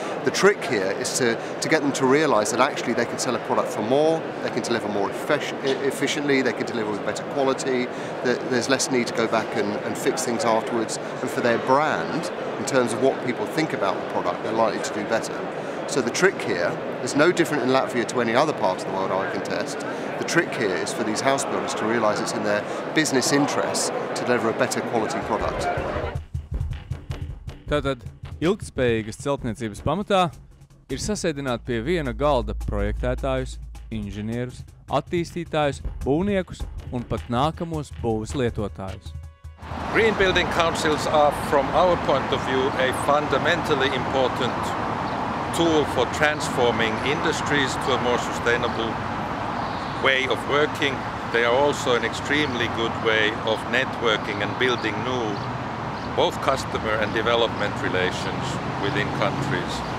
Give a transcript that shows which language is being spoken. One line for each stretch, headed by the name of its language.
English: The trick here is to get them to realise that actually they can sell a product for more, they can deliver more efficiently, they can deliver with better quality, there's less need to go back and fix things afterwards, and for their brand, in terms of what people think about the product, they're likely to do better. So the trick here is no different in Latvia to any other part of the world I can test. The trick here is for these house builders to realise it's in their business interests to deliver a better quality product.
Latvian: Tātad ilgtspējīgas celtniecības pamatā ir sasēdināt pie viena galda projektētājus, inženierus, attīstītājus, būvniekus un pat nākamos būves lietotājus.
English: Green building councils are, from our point of view, a fundamentally important tool for transforming industries to a more sustainable way of working. They are also an extremely good way of networking and building new both customer and development relations within countries.